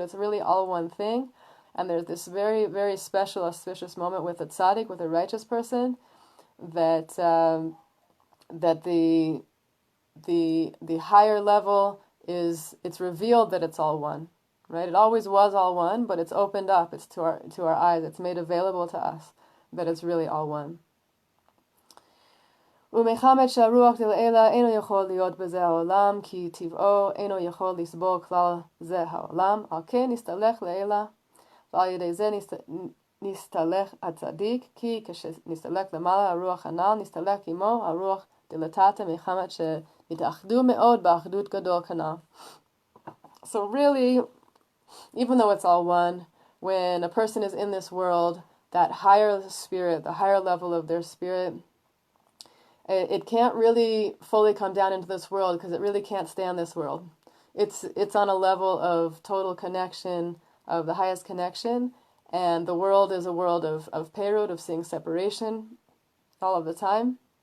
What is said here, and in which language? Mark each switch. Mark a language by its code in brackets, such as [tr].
[en] It's really all one thing. And there's this very, very special, auspicious moment with a tzaddik, with a righteous person, that that the higher level it's revealed that it's all one, right? It always was all one, but it's opened up. It's to our eyes. It's made available to us that it's really all one. [he] ומחמת שהרוח דלעילה אינו יכול להיות בזה העולם, כי טבעו אינו יכול לסבול כלל זה העולם, על כן נסתלך לעילה, ועל ידי זה נסתלך הצדיק, כי כשנסתלך למעלה הרוח הנ"ל, נסתלך עמו הרוח דלתתא מחמת שהתאחדו מאוד באחדות גדול כנ"ל. [en] So really, even though it's all one, when a person is in this world, that higher spirit, the higher level of their spirit, it can't really fully come down into this world because it really can't stand this world. It's on a level of total connection, of the highest connection, and the world is a world of perut, of seeing separation all of the time.